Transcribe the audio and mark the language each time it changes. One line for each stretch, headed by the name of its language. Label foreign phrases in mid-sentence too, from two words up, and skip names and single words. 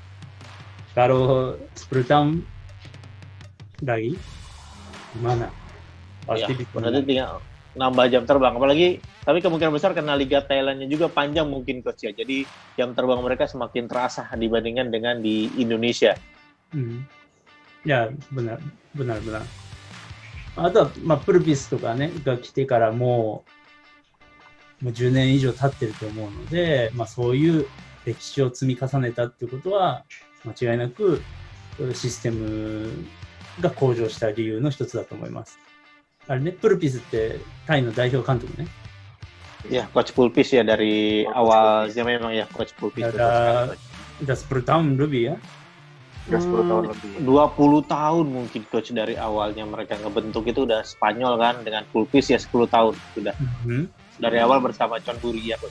Indonesian: Kalau 10 tahun lagi gimana? Pasti bisa. Berarti tinggal nambah jam terbang. Apalagi tapi kemungkinan besar karena Liga Thailandnya juga panjang mungkin coach ya. Jadi jam terbang mereka semakin terasa dibandingkan dengan di Indonesia. Ya benar.
Japanese: あとは、プルピスとかね、が来てからもう10年以上経ってると思うので、そういう歴史を積み重ねたっていうことは、間違いなくシステムが向上した理由の一つだと思います。あれね、プルピスってタイの代表監督ね。
Indonesian: Ya, Coach Pulpis ya dari awalnya memang ya Coach Pulpis. Udah 10 tahun lebih ya. Udah 10 tahun lebih. 20 tahun mungkin coach dari awalnya mereka ngebentuk itu udah Spanyol kan dengan Pulpis ya 10 tahun sudah. Dari awal bersama John Buri ya coach.